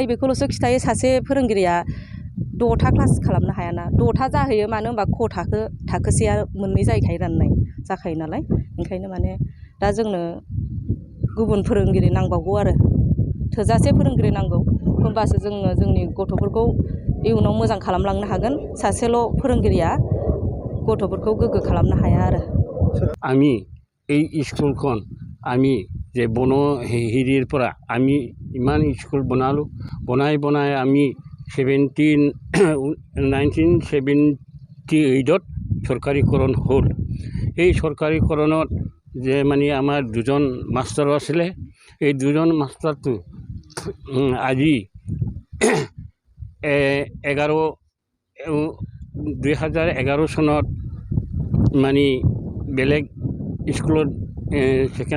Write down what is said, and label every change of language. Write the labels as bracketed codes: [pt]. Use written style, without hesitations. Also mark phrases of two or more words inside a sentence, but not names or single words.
[brx] बेखौल'सो खिथायो सासे फोरोंगिरिया 6था क्लास खालामनो हायाना 6था जाहैयो मानो होनबा क थाखोसेया मोननै जाहैखायो राननाय जाखायो नालाय ओंखायनो माने दा जोंनो गुबुन फोरोंगिरि नांबावगौ आरो थोजासे फोरोंगिरि नांगौ होमबासो जोङो जोंनि गथ'फोरखौ इयुनाव मोजां खालामलांनो हागोन सासेल' फोरोंगिरिया गथ'फोरखौ गोग्गो खालामनो हाया आरो [as] আমি এই স্কুলখন আমি যে হিৰিৰপৰা আমি ইমান স্কুল বনাই আমি 1978 চৰকাৰীকৰণ হ'ল এই চৰকাৰীকৰণত যে মানে আমাৰ দুজন মাষ্টৰ আছিলে এই দুজন মাষ্টৰটো আজি 2011 চনত মানে বেলেগ স্কুলত ছেকেণ্ড